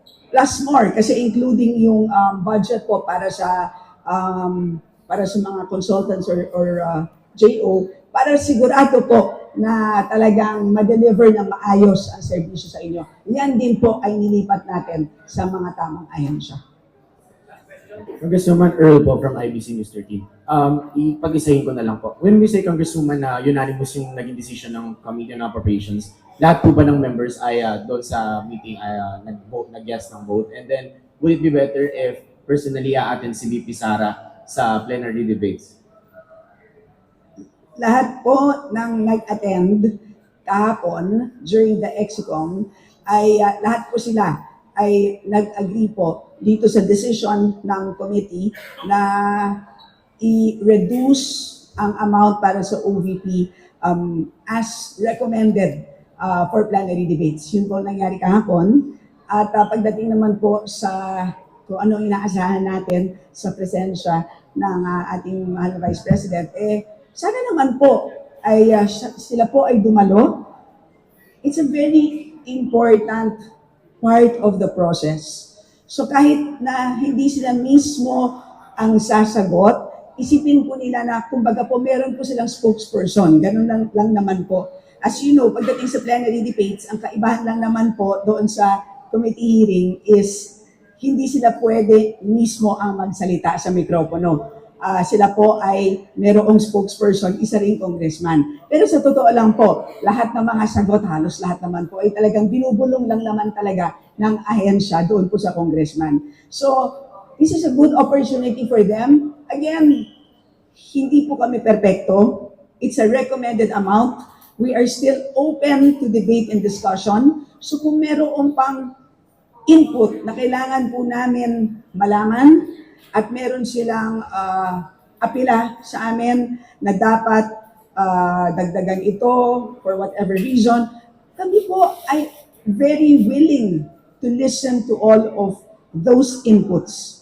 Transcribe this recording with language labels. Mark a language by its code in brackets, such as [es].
[tl] Plus more, kasi including yung budget po para sa mga consultants or JO, para sigurado po na talagang ma-deliver ng maayos ang serbisyo sa inyo. Yan din po ay nilipat natin sa mga tamang ahensya. [en] Congresswoman Earl po from IBC News 13. [tl] Ipag-isahin ko na lang po. [en] When we say, Congresswoman, [tl] na unanimous yung naging decision ng Committee on Appropriations, lahat po ba ng members ay doon sa meeting ay nag-yes ng vote? [en] And then, would it be better if personally a-attend si VP Sara sa plenary debates? [tl] Lahat po ng nag-attend kahapon during the EXICOM ay lahat po sila ay nag-agree po dito sa decision ng committee na i-reduce ang amount para sa OVP as recommended for plenary debates. Yun po nangyari kahapon. At pagdating naman po sa kung ano inaasahan natin sa presensya ng ating mahal na Vice President, sana naman po ay sila po ay dumalo. [en] It's a very important part of the process. [tl] So kahit na hindi sila mismo ang sasagot, isipin po nila na kumbaga po meron po silang spokesperson. Ganun lang naman po. [en] As you know, [tl] pagdating sa plenary debates, ang kaibahan lang naman po doon sa committee hearing is hindi sila pwede mismo ang magsalita sa mikropono. Sila po ay merong spokesperson, isa ring congressman. Pero sa totoo lang po, lahat ng mga sagot, halos lahat naman po ay talagang binubulong lang naman talaga ng ahensya doon po sa congressman. [en] So, this is a good opportunity for them. Again, [tl] hindi po kami perpekto. [en] It's a recommended amount. We are still open to debate and discussion. [tl] So kung meron pang input na kailangan po namin malaman at meron silang apila sa amin na dapat dagdagan ito for whatever reason, kami po ay [en] very willing to listen to all of those inputs.